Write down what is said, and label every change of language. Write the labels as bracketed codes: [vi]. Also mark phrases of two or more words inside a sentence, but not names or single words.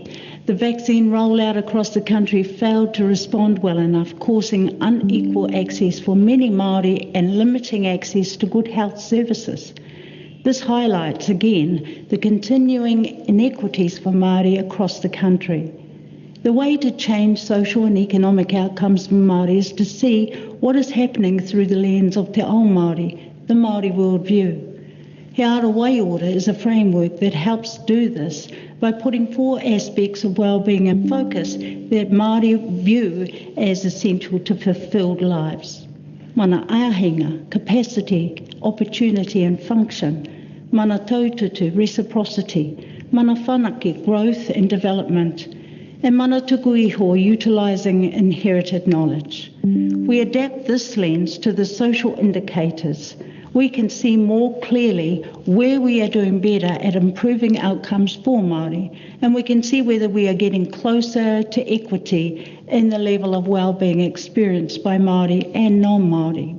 [en] The vaccine rollout across the country failed to respond well enough, causing unequal access for many Maori and limiting access to good health services. This highlights again the continuing inequities for Māori across the country. The way to change social and economic outcomes for Māori is to see what is happening through the lens of [mi] Te Ao Māori, [en] the Māori worldview. He Ara Wai Order is a framework that helps do this by putting 4 aspects of wellbeing in focus that Māori view as essential to fulfilled lives. [mi] Mana ahinga, [en] capacity, opportunity and function. [mi] Mana taututu, reciprocity. Mana whanake, [en] growth and development. And [mi] mana tuku iho, [en] utilising inherited knowledge. We adapt this lens to the social indicators. We can see more clearly where we are doing better at improving outcomes for Māori, and we can see whether we are getting closer to equity in the level of wellbeing experienced by Māori and non-Māori.